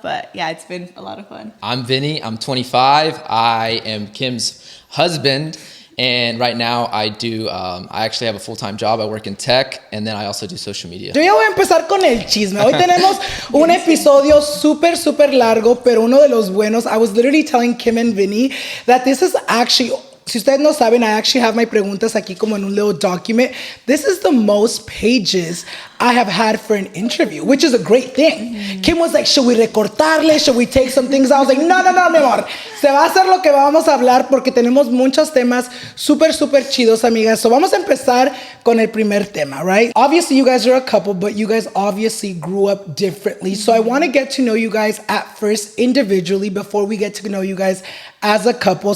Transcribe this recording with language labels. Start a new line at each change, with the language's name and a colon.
English: But yeah, it's been a lot of fun. I'm Vinny. I'm 25. I am Kim's husband. And right now I actually have a full-time job. I work in tech, and then I also do social media.
Spanish: Yo ya voy a empezar con el chisme. Hoy tenemos un episodio súper largo, pero uno de los buenos.
English: I was literally telling Kim and Vinny that this is actually...
Spanish: Si ustedes no saben,
English: I actually have my
Spanish: preguntas aquí como en un
English: little document. This is the most pages I have had for an interview, which is a great thing. Kim was like, should we recortarle? Should we take some things? I was like, no,
Spanish: mi amor. Se va a hacer lo que vamos a hablar porque tenemos muchos temas súper chidos, amigas. So vamos a empezar con el primer tema,
English: right? Obviously, you guys are a couple, but you guys obviously grew up differently. So I want to get to know you guys at first individually before we get to know you guys as a couple.